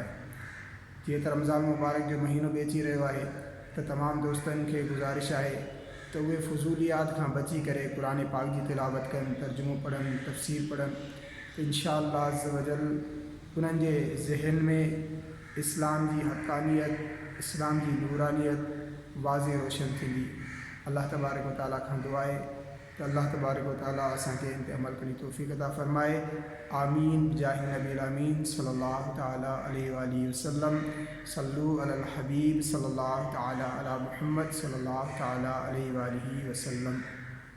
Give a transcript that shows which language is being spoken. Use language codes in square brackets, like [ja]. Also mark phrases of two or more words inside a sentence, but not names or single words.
[sd] जीअं त रमज़ान मुबारक जो महीनो बि अची रहियो आहे त तमामु दोस्तनि खे गुज़ारिश आहे त उहे फ़ुज़ूलियात खां बची करे क़ुरान पाक जी तिलावत कनि, तर्जुमो पढ़नि, तफ़सीर पढ़नि त [ar] إن شاء الله عز وجل [sd] उन्हनि जे ज़हन में इस्लाम जी हक़ानियत, इस्लाम जी नूरानियत वाज़े रोशन थींदी। [ar] الله تبارك وتعالى [sd] खां दुआ आहे त तो [ar] الله تبارك وتعالى [sd] असांखे इन ते अमल करी तौफ़ीक़ अता फ़रमाए। [ar] آمين بجاه النبي الأمين صلى الله تعالى عليه وسلم. صلوا على الحبيب صلى الله تعالى على محمد صلى الله تعالى عليه وسلم.